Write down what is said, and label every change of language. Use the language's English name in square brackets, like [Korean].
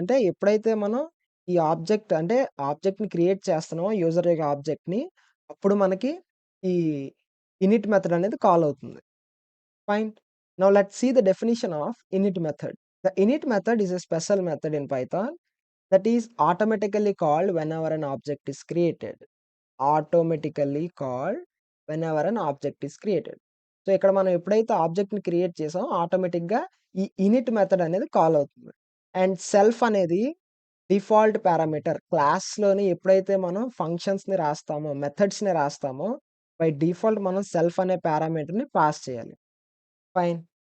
[Telugu] అంటే ఎప్పుడైతే మనం ఈ ఆబ్జెక్ట్ అంటే ఆబ్జెక్ట్‌ని క్రియేట్ చేస్తున్నామో యూజర్ యొక్క ఆబ్జెక్ట్‌ని అప్పుడు మనకి ఈ ఇనిట్ మెథడ్ అనేది కాల్ అవుతుంది. Fine. [English] Now let's see the definition of init method. The init method is a special method in Python that is automatically called whenever an object is created. Automatically called whenever an object is created. [Telugu] So, ఇక్కడ మనం ఎప్పుడైతే ఆబ్జెక్ట్‌ని create చేసామో ఆటోమేటిక్‌గా ఈ in it method అనేది call అవుతుంది. And self అనేది default parameter. క్లాస్‌లోని ఎప్పుడైతే మనం ఫంక్షన్స్‌ని రాస్తామో, మెథడ్స్‌ని రాస్తామో బై డిఫాల్ట్ మనం సెల్ఫ్ అనే పారామీటర్‌ని పాస్ చేయాలి. ఫైన్.